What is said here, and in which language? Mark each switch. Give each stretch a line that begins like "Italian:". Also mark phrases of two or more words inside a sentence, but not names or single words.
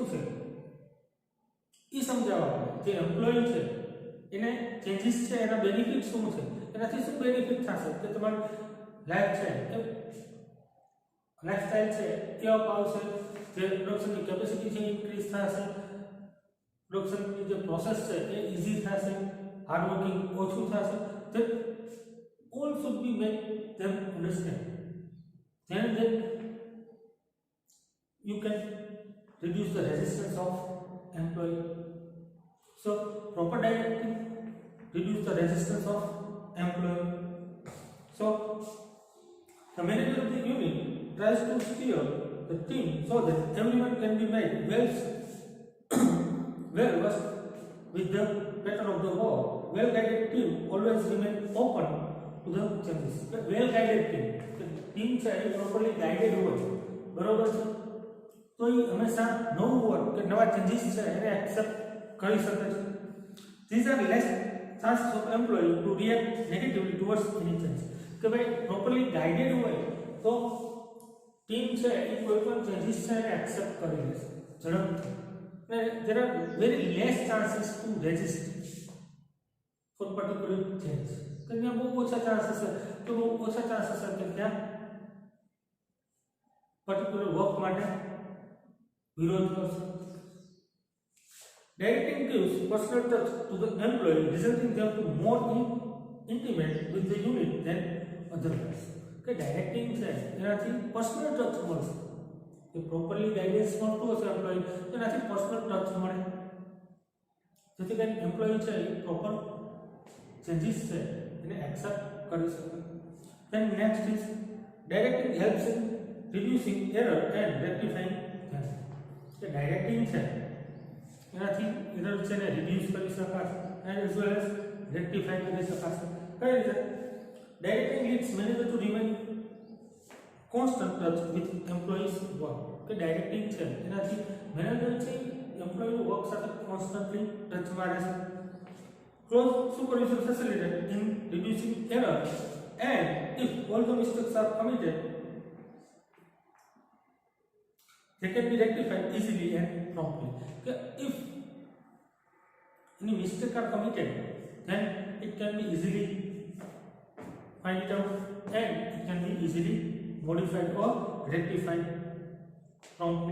Gujarati: છે એ સમજાવવા પડે જે એમ્પ્લોય છે એને ચેન્જીસ છે એના બેનિફિટ શું છે એનાથી શું બેનિફિટ થશે કે તમારી લાઈફ છે લાઈફસ્ટાઈલ છે એ અપ આવશે જે પ્રોડક્શનની કેપેસિટી છે ઇન્ક્રીઝ થશે પ્રોડક્શનની જે પ્રોસેસ છે એ ઈઝી થશે
English: hard working
Gujarati: ઓછું થશે
English: that all should be made them understand then you can reduce the resistance of employee so proper directing reduce the resistance of employee so the manager of the unit tries to steer the team so that everyone can be made well versed with the pattern of the work. Well-guided team always remain open to the changes. Well-guided team
Gujarati: છે એ
English: properly guided
Gujarati: હોય બરોબર છે તો એ હંમેશા નવું વર્ક કે નવા ચેન્જીસ છે એને એક્સેપ્ટ કરી શકે છે.
English: These are less chances of employee to react negatively towards any change.
Gujarati: કે ભાઈ
English: properly guided
Gujarati: હોય તો ટીમ છે એ કોઈ પણ ચેન્જીસ છે એને એક્સેપ્ટ કરી લેશે ઝડપથી.
English: There are very less chances to resist for particular change.
Gujarati: ત્યાં બહુ ઓછા ચાન્સીસ છે કે બહુ ઓછા ચાન્સીસ છે કે ત્યાં
English: particular work
Gujarati: માટે વિરોધ કરશે.
English: Directing gives personal touch to the employee, resulting them to more intimate with the unit than otherwise.
Gujarati: કે ડાયરેક્ટિંગ છે એનાથી
English: personal touch
Gujarati: મળશે કે
English: properly guidance
Gujarati: મળતું હશે એમ્પ્લોયી એનાથી
English: personal touch
Gujarati: મળે જેથી કરીને એમ્પ્લોયી છે એ
English: proper changes
Gujarati: છે એને એક્સેપ્ટ કરી શકે.
English: Then next is directing helps in reducing error and rectifying them.
Gujarati: કે ડાયરેક્ટિંગ છે એનાથી એરર છે ને રિડ્યુસ કરી શકાશે
English: and as well as rectify
Gujarati: કરી શકાશે. કઈ રીતે
English: directing leads manager to remain constant touch with employees work.
Gujarati: કે ડાયરેક્ટિંગ છે એનાથી મેનેજર છે
English: employee work
Gujarati: સાથે કોન્સ્ટન્ટલી ટચમાં રહેશે.
English: Close supervision facilitates in reducing error and if all the mistakes are committed they can be rectified easily and promptly. If any mistake are committed then it can be easily find it out and it can be easily modified or rectified promptly.